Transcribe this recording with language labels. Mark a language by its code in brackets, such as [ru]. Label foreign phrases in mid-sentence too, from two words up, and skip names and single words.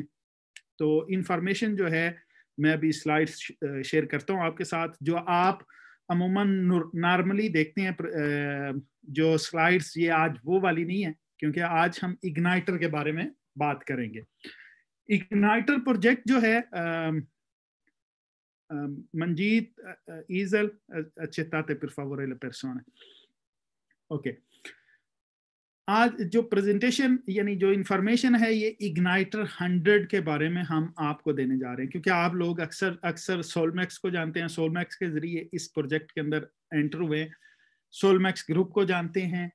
[hi] तो इंफॉर्मेशन जो है मैं अभी [en] slides share [hi] करता हूं आपके साथ, जो आप अमूमन नॉर्मली देखते हैं। जो स्लाइड्स ये आज वो वाली नहीं है, क्योंकि आज हम इग्नाइटर के बारे में बात करेंगे। इग्नाइटर प्रोजेक्ट जो है मंजीत ईजल [it] accettate per favore le persone। [hi] ओके, आज जो प्रेजेंटेशन यानी जो इंफॉर्मेशन है ये इग्नाइटर 100 के बारे में हम आपको देने जा रहे हैं, क्योंकि आप लोग अक्सर अक्सर सोलमैक्स को जानते हैं, सोलमैक्स के जरिए इस प्रोजेक्ट के अंदर एंटर हुए, सोलमैक्स ग्रुप को जानते हैं।